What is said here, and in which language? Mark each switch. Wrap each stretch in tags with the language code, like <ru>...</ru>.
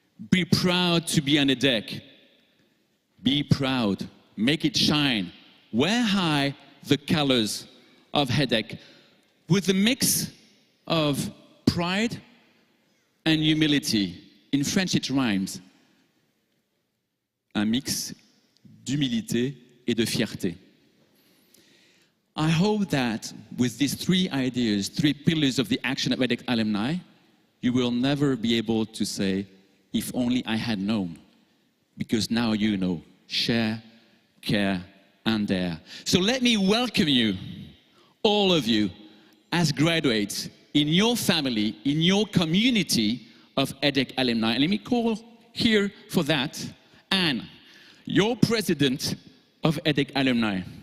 <en>Be proud to be an EDHEC. Be proud. Make it shine. Wear high the colors of EDHEC with a mix of pride and humility. In French it rhymes.</en> <fr>Un mix d'humilité et de fierté.</fr> <en>I hope that with these 3 ideas, 3 pillars of the action of EDHEC alumni, you will never be able to say, if only I had known. Because now you know. Share, care, and dare. So let me welcome you, all of you, as graduates in your family, in your community of EDHEC alumni. And let me call here for that Anne, your president of EDHEC alumni.</en>